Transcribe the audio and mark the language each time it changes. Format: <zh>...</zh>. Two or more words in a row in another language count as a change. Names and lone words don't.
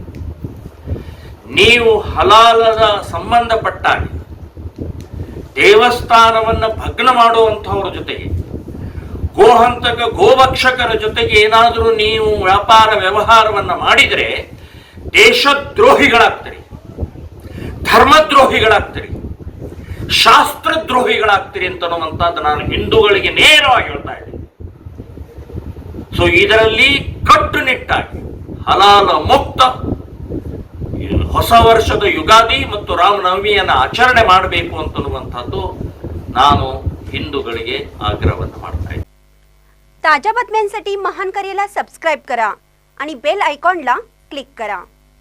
<kn>ನೀವು ಹಲಾಲದ ಸಂಬಂಧಪಟ್ಟಾಗಿ ದೇವಸ್ಥಾನವನ್ನ ಭಗ್ನ ಮಾಡುವಂಥವ್ರ ಜೊತೆಗೆ, ಗೋಹಂತಕ ಗೋಭಕ್ಷಕರ ಜೊತೆಗೆ ಏನಾದರೂ ನೀವು ವ್ಯಾಪಾರ ವ್ಯವಹಾರವನ್ನ ಮಾಡಿದರೆ ದೇಶದ್ರೋಹಿಗಳಾಗ್ತೀರಿ, ಧರ್ಮದ್ರೋಹಿಗಳಾಗ್ತೀರಿ, ಶಾಸ್ತ್ರದ್ರೋಹಿಗಳಾಗ್ತೀರಿ ಅಂತನ್ನುವಂಥದ್ದು ನಾನು ಹಿಂದೂಗಳಿಗೆ ನೇರವಾಗಿ ಹೇಳ್ತಾ ಇದ್ದೀನಿ। ಸೊ ಇದರಲ್ಲಿ ಕಟ್ಟುನಿಟ್ಟಾಗಿ ಹಲಾಲ ಮುಕ್ತ ಹೊಸ ವರ್ಷದ ಯುಗಾದಿ ಮತ್ತು ರಾಮನವಮಿಯನ್ನು ಆಚರಣೆ ಮಾಡಬೇಕು ಅಂತನ್ನುವಂಥದ್ದು ನಾನು हिंदूಗಳಿಗೆ ಆಗ್ರಹವನ್ನು ಮಾಡ್ತಾ ಇದ್ದೀನಿ।</kn> <mr>ताज्या बातम्यांसाठी महान करेला सबस्क्राइब करा आणि बेल आयकॉनला क्लिक करा।</mr>